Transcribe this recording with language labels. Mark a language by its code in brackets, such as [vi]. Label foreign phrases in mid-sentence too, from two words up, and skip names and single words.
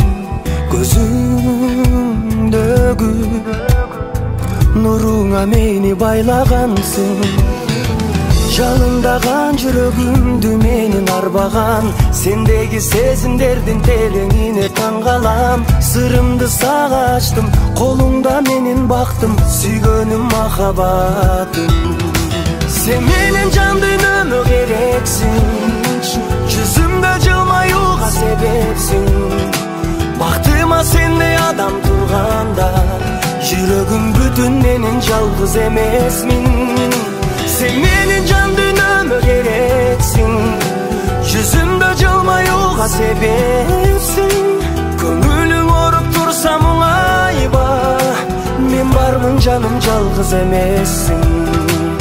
[ky] Көзүңдөгү нуруңа мени байлagansың. Жалындаган жүрөгүмдү менин арбаган, сендеги сезимдердин тереңине таң калам. Сырымды сага ачтым, колуңда менин бактым, сүйгөнүм махаббатым. [tr] Sen benim can dünyama gereksin, yüzümde [ky] жылмаюга себепсиң. Бактыма сенде адам турганда, жүрөгүм бүтүн менин жалгыз эмесмин. [tr] Sen benim can dünyama gereksin, yüzümde [ky] жылмаюга себепсиң. Көңүлүң оруп турса муңайба, мен бармын жаным жалгыз эмессиң.